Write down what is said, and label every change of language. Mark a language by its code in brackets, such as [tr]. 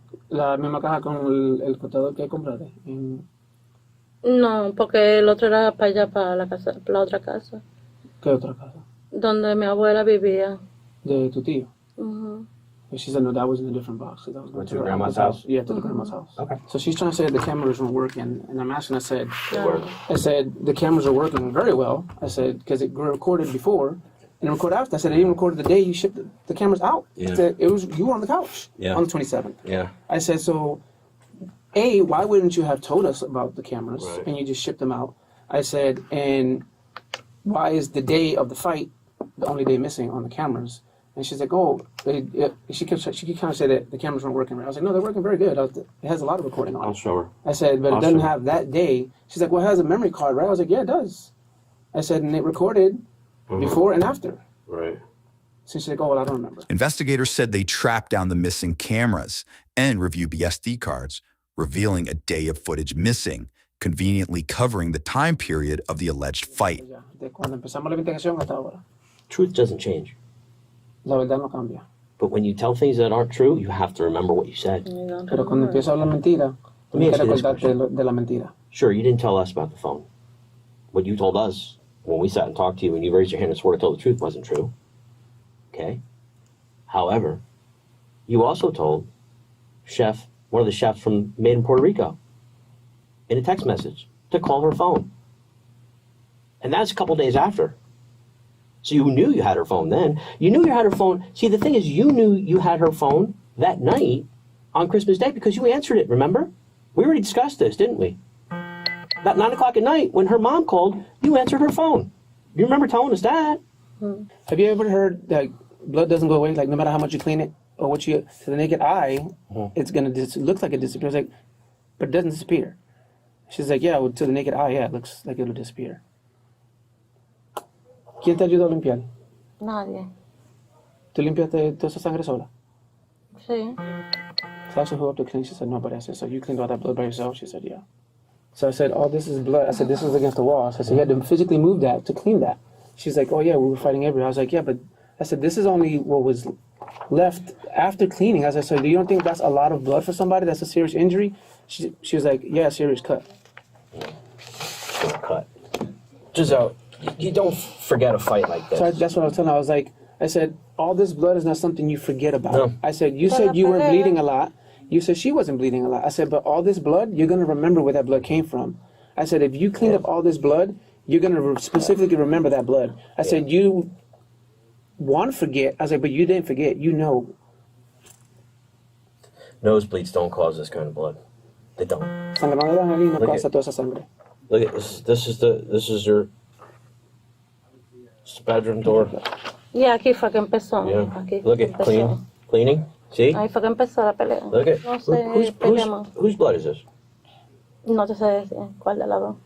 [es] La misma caja con el cortador que compraste. No, porque el otro era para allá, para la casa, para la otra casa, ¿Qué otra casa? donde mi abuela vivía. De tu tío. Ujú. [en] And she said, no, that was in a different box. That was going To your grandma's house? Yeah, to the grandma's house. Okay. So she's trying to say the cameras weren't working, and I'm asking, I said, Yeah. the cameras are working very well. I said, because it recorded before and it recorded after. I said, it even recorded the day you shipped the cameras out. Yeah. I said, you were on the couch on the 27th. Yeah. I said, so, A, why wouldn't you have told us about the cameras Right. and you just shipped them out? I said, and why is the day of the fight the only day missing on the cameras? And she's like, oh, she kept kind of say that the cameras weren't working right. I was like, no, they're working very good. It has a lot of recording on I'll it. show her. I said, but it Awesome. doesn't have that day. She's like, well, it has a memory card, right? I was like, yeah, it does. I said, and it recorded before and after. Right. So she's like, oh, well, I don't remember. Investigators said they tracked down the missing cameras and reviewed the SD cards, revealing a day of footage missing, conveniently covering the time period of the alleged fight. [es] Ya, de cuando empezamos la investigación hasta ahora, [en] Truth doesn't change. [es] la verdad no cambia. [en] But when you tell things that aren't true, you have to remember what you said. [es] Pero cuando empiezo a hablar mentira, [en] Let me [es] tienes [en] ask [es] que [en] you this [es] recordarte de la mentira. [en] Sure, you didn't tell us about the phone. What you told us when we sat and talked to you and you raised your hand and swore to tell the truth wasn't true. Okay? However, you also told one of the chefs from Made in Puerto Rico, in a text message, to call her phone. And that's a couple days after. So you knew you had her phone then. You knew you had her phone. See, the thing is, you knew you had her phone that night on Christmas Day because you answered it, remember? We already discussed this, didn't we? At 9 o'clock at night, when her mom called, you answered her phone. You remember telling us that. Have you ever heard that blood doesn't go away, like no matter how much you clean it or what you, to the naked eye, it's gonna looks like it disappears, like, but it doesn't disappear. She's like, yeah, well, to the naked eye, yeah, it looks like it'll disappear. [es] ¿Quién te ayudó a limpiar? Nadie. ¿Tú limpiaste toda esa sangre sola? Sí. [en] So I asked her who up to clean. She said, nobody. I said, so you cleaned all that blood by yourself? She said, yeah. So I said, oh, this is blood. I said, this is against the wall. So I said, you had to physically move that to clean that. She's like, oh, yeah, we were fighting everywhere. I was like, yeah, but I said, this is only what was left after cleaning. I said, so do you don't think that's a lot of blood for somebody? That's a serious injury? She was like, yeah, serious cut. Cut. Giselle, you don't forget a fight like this. So that's what I was telling her. I said, all this blood is not something you forget about. No. I said, you said you weren't bleeding a lot. You said she wasn't bleeding a lot. I said, but all this blood, you're going to remember where that blood came from. I said, if you cleaned up all this blood, you're going to specifically remember that blood. I said, you want to forget. I said, but you didn't forget. You know. Nosebleeds don't cause this kind of blood. They don't. [es] Sangrado de nariz no causa toda esa sangre. [en] Look at this. This is your bedroom door. [es] Y aquí fue que empezó. [en] Yeah. [es] Aquí [en] Look at cleaning. See? [es] Ahí fue que empezó la pelea. [en] Look at [es] No sé, [en] whose blood is this? [es] No te sé decir cuál de las dos.